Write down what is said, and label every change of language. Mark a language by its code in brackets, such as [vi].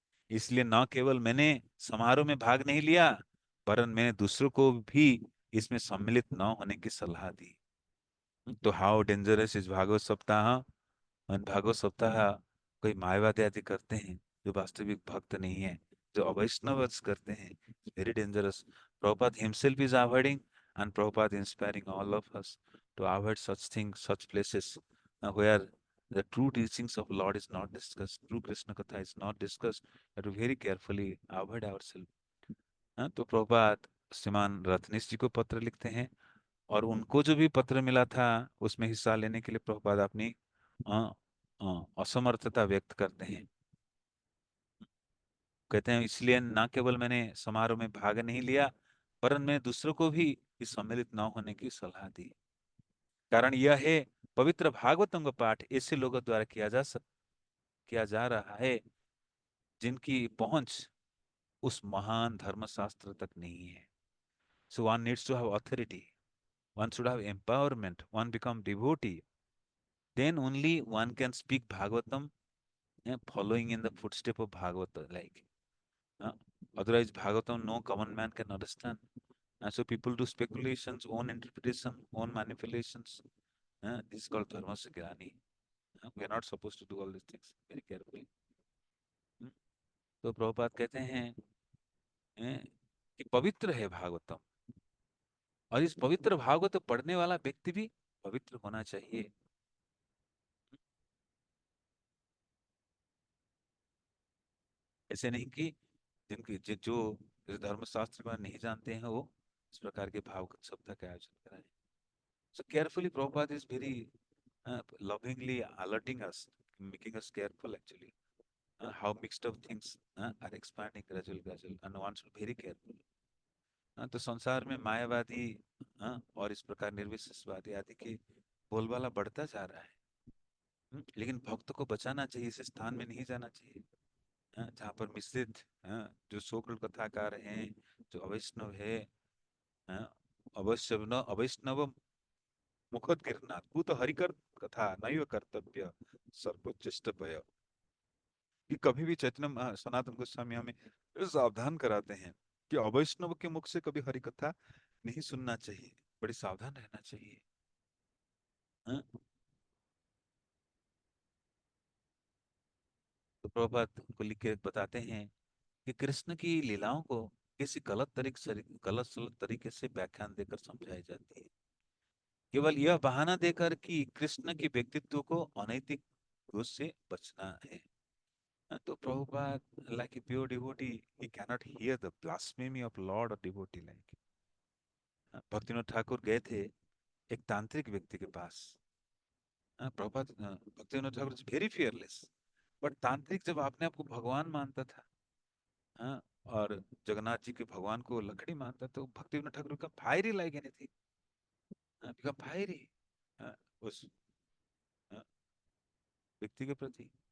[hi] इसलिए न केवल मैंने समारोह में भाग नहीं लिया, वरन मैंने दूसरों को भी इसमें सम्मिलित न होने की सलाह दी। तो [en] how dangerous is [hi] भागवत सप्ताह। और भागवत सप्ताह कोई मायावादी आदि करते हैं जो वास्तविक भक्त नहीं है, जो अवैष्णव करते हैं, [en] Very dangerous. Prabhupada himself is avoiding, and Prabhupada inspiring all of us to avoid such things, such places where the true teachings of Lord is not discussed, true Krishna Katha is not discussed, that we very carefully avoid ourselves। [hi] तो प्रभुपाद श्रीमान रत्नेश जी को पत्र लिखते हैं, और उनको जो भी पत्र मिला था उसमें हिस्सा लेने के लिए प्रभुपाद अपनी असमर्थता व्यक्त करते हैं। कहते हैं, इसलिए ना केवल मैंने समारोह में भाग नहीं लिया, वरन मैं दूसरों को भी इस सम्मिलित न होने की सलाह दी। कारण यह है, पवित्र भागवतम का पाठ ऐसे लोगों द्वारा किया जा रहा है जिनकी पहुंच उस महान धर्मशास्त्र तक नहीं है। [en] So one needs to have authority, one should have empowerment, one become devotee, then only one can speak Bhagavatam, following in the footstep of Bhagavata. Like, uh, otherwise, Bhagavatam no common man can understand. And so people do speculations, own interpretation, own manipulations. This is called dharma sagrani. We are not supposed to do all these things very carefully. Hmm? [hi] तो प्रभुपाद कहते हैं कि पवित्र है भागवतम, और इस पवित्र भागवत पढ़ने वाला व्यक्ति भी पवित्र होना चाहिए। ऐसे नहीं कि जिनकी जो धर्मशास्त्र को नहीं जानते हैं वो इस प्रकार के भाव सप्ताह का आयोजन कराएं। [en] So carefully, Prabhupada is very lovingly alerting us, making us careful actually, how mixed up things are expanding gradually, and one should be very careful। [hi] तो संसार में मायावादी और इस प्रकार निर्विशेषवादी आदि की बोलबाला बढ़ता जा रहा है। लेकिन भक्त को बचाना चाहिए, इस स्थान में नहीं जाना चाहिए जहाँ पर मिश्रित जो सोकल कथाकार हैं, जो अवैष्णव है, [sa] अवैष्णव मुखद गिरनाथ भूत हरिकर कथा नैव कर्तव्य सर्वोच्चिष्ट भय। [hi] कि कभी भी चैतन्य सनातन गोस्वामी हमें सावधान कराते हैं कि अवैष्णव के मुख से कभी हरि कथा नहीं सुनना चाहिए, बड़ी सावधान रहना चाहिए। हाँ? तो प्रभुपाद को लिख के बताते हैं कि कृष्ण की लीलाओं को किसी गलत सलत तरीके से व्याख्यान देकर समझाई जाती है, केवल यह बहाना देकर कि कृष्ण के व्यक्तित्व को अनैतिक दोष से बचना है। तो [en] Prabhupada, like a pure devotee, he cannot hear the blasphemy of Lord or devotee like. [hi] Bhaktinath Thakur गए थे एक तांत्रिक व्यक्ति के पास। Prabhupada, Bhaktinath Thakur [en] very fearless, but [hi] तांत्रिक जब अपने आप को भगवान मानता था, हाँ, और जगन्नाथ जी के भगवान को लकड़ी मानता, तो भक्तिनाथ ठाकुर का [en] fiery like anything, become fiery [hi] उस हाँ, व्यक्ति के प्रति।